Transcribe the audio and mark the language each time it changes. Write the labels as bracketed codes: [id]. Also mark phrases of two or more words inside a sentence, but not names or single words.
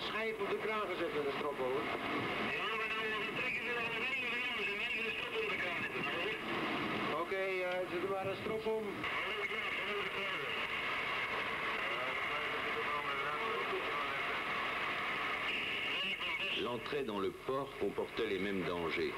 [nl] even op de kraan gezet met een strop over. Ja, maar dan trekken ze er een hele van, ze hebben de strop onder de kraan zitten. Oké, zet er maar een strop om. [fr] L'entrée dans le port comportait les mêmes dangers.